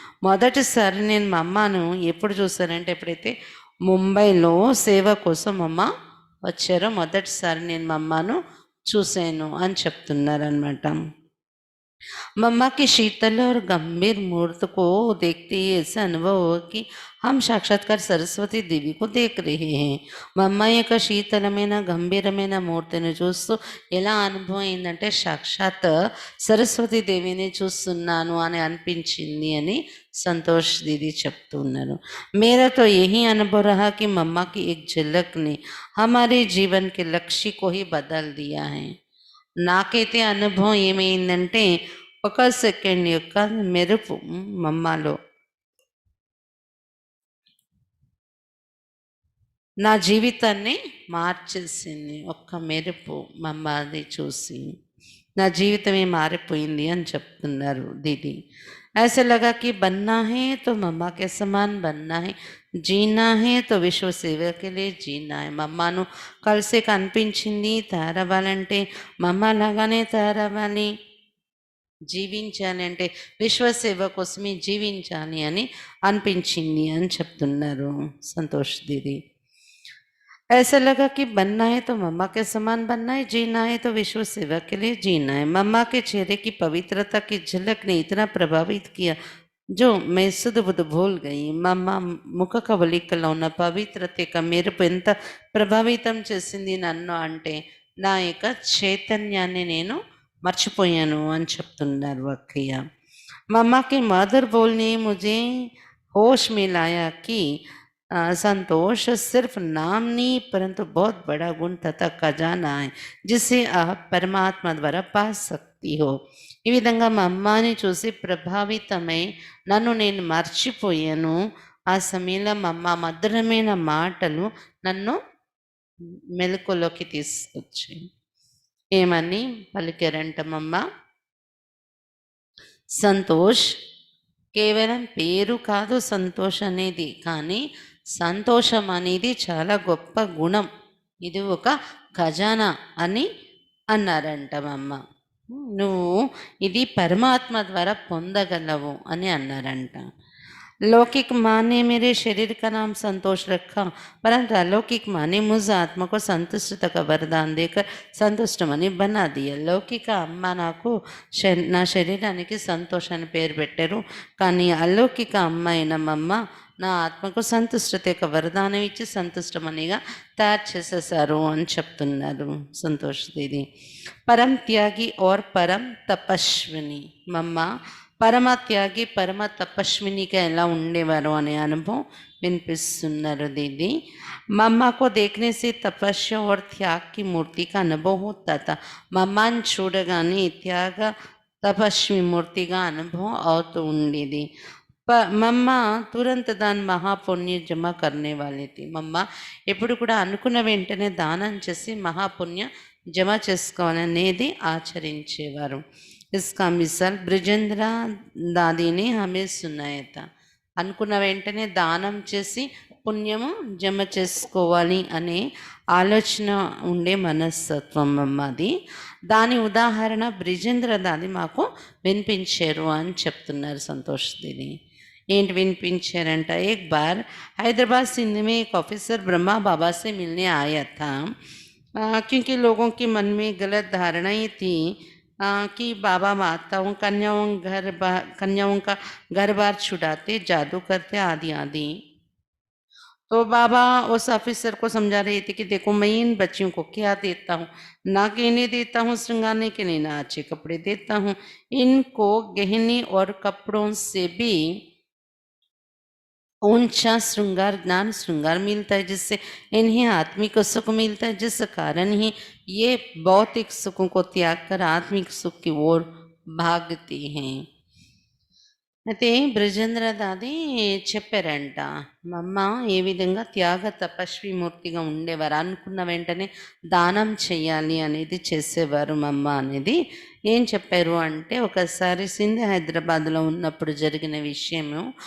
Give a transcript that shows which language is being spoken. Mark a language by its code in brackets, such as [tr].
[te] మొదటిసారి నేను మా అమ్మను ఎప్పుడు చూసానంటే ఎప్పుడైతే ముంబైలో సేవ కోసం అమ్మ వచ్చారో మొదటిసారి నేను మా అమ్మను చూశాను అని చెప్తున్నారు అన్నమాట. [hi] मम्मा की शीतल और गंभीर मूर्त को देखते ही ऐसा अनुभव हो कि हम साक्षात्कार सरस्वती देवी को देख रहे हैं. [te] మమ్మ యొక్క శీతలమైన గంభీరమైన మూర్తిని చూస్తూ ఎలా అనుభవం అయిందంటే సాక్షాత్ సరస్వతి దేవిని చూస్తున్నాను అని అనిపించింది అని సంతోష్ దీది చెప్తున్నారు. [hi] मेरा तो यही अनुभव रहा कि मम्मा की एक झलक ने हमारे जीवन के लक्ष्य को ही बदल दिया है. [te] నాకైతే అనుభవం ఏమైందంటే ఒక సెకండ్ యొక్క మెరుపు మమ్మలో నా జీవితాన్ని మార్చేసింది. ఒక్క మెరుపు మమ్మది చూసి నా జీవితమే మారిపోయింది అని చెప్తున్నారు దీది. [hi] ऐसे लगा कि बनना है तो मम्मा के समान बनना है, जीना है तो [te] విశ్వ సేవ [hi] के लिए जीना है. [te] మమ్మను కలిసి కనిపించింది, తయారవ్వాలంటే మమ్మ లాగానే తయారవ్వాలి, జీవించాలి అంటే విశ్వసేవ కోసమే జీవించాలి అని అనిపించింది అని చెప్తున్నారు సంతోష్ దీది. [hi] ऐसा लगा कि बनना है तो मम्मा के समान बनना है, जीना है तो विश्व सेवा के लिए जीना है. मम्मा के चेहरे की पवित्रता की झलक ने इतना प्रभावित किया जो मैं सुध बुध भूल गई. [te] మమ్మ ముఖ కవలికలో ఉన్న పవిత్రత మెరుపు ఎంత ప్రభావితం చేసింది నన్ను అంటే నా యొక్క చైతన్యాన్ని నేను మర్చిపోయాను అని చెప్తున్నారు అక్కయ్య. [hi] मम्मा के मधुर बोलने मुझे होश में लाया कि संतोष सिर्फ नाम नहीं परंतु बहुत बड़ा गुण तथा खजाना है जिसे आप परमात्मा द्वारा पा सकती हो. [te] ఈ విధంగా మా అమ్మని చూసి ప్రభావితమై నన్ను నేను మర్చిపోయాను. ఆ సమయంలో మా అమ్మ మధురమైన మాటలు నన్ను మెలకులోకి తీసుకొచ్చాయి. ఏమని పలికారంటమమ్మ, సంతోష్ కేవలం పేరు కాదు సంతోష్ అనేది, కానీ సంతోషం అనేది చాలా గొప్ప గుణం, ఇది ఒక ఖజానా అని అన్నారంటమమ్మ. నువ్వు ఇది పరమాత్మ ద్వారా పొందగలవు అని అన్నారంట. [hi] लौकिक माँ ने मेरे शरीर का नाम संतोष रखा, परंतु अलौकिक माँ ने मुझ आत्मा को संतुष्टता का वरदान देकर సంతుష్టమని బనా దియా. [te] లౌకిక అమ్మ నాకు నా శరీరానికి సంతోష్ అని పేరు పెట్టారు, కానీ అలౌకిక అమ్మ అయిన మమ్మ నా ఆత్మకు సంతుష్టత యొక్క వరదానం ఇచ్చి సంతుష్టమనిగా తయారు చేసేసారు అని చెప్తున్నారు సంతోష్ దీది. [hi] పరం త్యాగి और పరం తపస్విని. [te] మమ్మ పరమ త్యాగి పరమ తపస్వినిగా ఎలా ఉండేవారు అనే అనుభవం వినిపిస్తున్నారు దీది. [hi] मम्मा को देखने से तपस्या और त्याग की मूर्ति का अनुभव होता था. [te] మమ్మాని చూడగానే త్యాగ తపస్వి మూర్తిగా అనుభవం అవుతూ ఉండేది. [hi] మమ్మ తురంత దాని మహాపుణ్య జమ కర్నే వాళ్ళి థీ. [te] మమ్మ ఎప్పుడు కూడా అనుకున్న వెంటనే దానం చేసి మహాపుణ్య జమ చేసుకోవాలనేది ఆచరించేవారు. [hi] ఇస్కా మిసాల్ బ్రిజేంద్ర దాదీని హమే సున్నాయత. [te] అనుకున్న వెంటనే దానం చేసి పుణ్యము జమ చేసుకోవాలి అనే ఆలోచన ఉండే మనస్తత్వం అమ్మది. దాని ఉదాహరణ బ్రిజేంద్ర దాది మాకు వినిపించారు అని చెప్తున్నారు సంతోష్ దీది. ఏంటి వినిపించారంట? [hi] एक बार हैदराबाद सिंध में एक ऑफिसर ब्रह्मा बाबा से मिलने आया था, क्योंकि लोगों के मन में गलत धारणाएं थी कि बाबा माताओं कन्याओं का घर बार छुड़ाते, जादू करते आदि आदि. तो बाबा उस ऑफिसर को समझा रहे थे कि देखो मैं इन बच्चियों को क्या देता हूँ, ना गहने देता हूँ श्रृंगारने के लिए, ना अच्छे कपड़े देता हूँ. इनको गहने और कपड़ों से भी ऊंचा श्रृंगार ज्ञान श्रृंगार मिलता है, जिससे इन्हें आत्मिक सुख मिलता है, जिस कारण ही ये भौतिक सुखों को त्याग कर आत्मिक सुख की ओर भागती हैं. [te] అయితే బ్రిజేంద్ర దాది చెప్పారంట, మమ్మ ఏ విధంగా త్యాగ తపస్వి మూర్తిగా ఉండేవారు, అనుకున్న వెంటనే దానం చెయ్యాలి అనేది చేసేవారు మమ్మ అనేది ఏం చెప్పారు అంటే, ఒకసారి సింధ్ హైదరాబాద్లో ఉన్నప్పుడు జరిగిన విషయము.